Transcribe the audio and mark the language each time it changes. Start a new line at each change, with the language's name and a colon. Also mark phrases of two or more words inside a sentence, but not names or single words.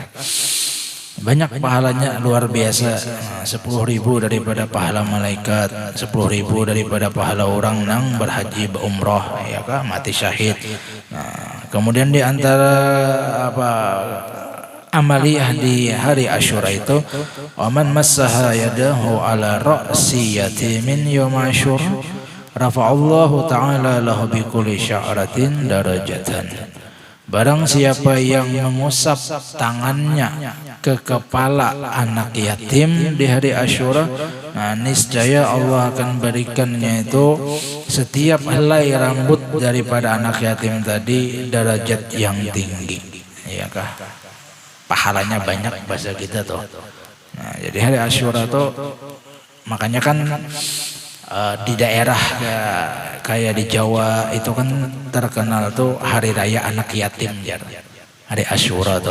Banjar: Banyak pahalanya luar biasa, 10.000 daripada pahala malaikat, 10.000 daripada pahala orang nang berhaji berumrah ya kah mati syahid.
Indonesian: Nah, kemudian di antara amaliyah di hari Asyura itu
Arabic: ومن مسح يده على رأس يتيم يوم عاشوراء رفع الله تعالى له بكل شعرة درجة.
Indonesian: Barang siapa yang mengusap tangannya ke kepala anak yatim di hari Asyura, nah niscaya Allah akan berikannya itu setiap helai rambut daripada anak yatim tadi derajat yang tinggi.
Banjar: Ya kah? Pahalanya banyak bahasa kita tuh. Nah, jadi hari Asyura tuh makanya kan di daerah kayak di Jawa itu kan terkenal tuh hari raya anak yatim jar. Hari Asyura tuh.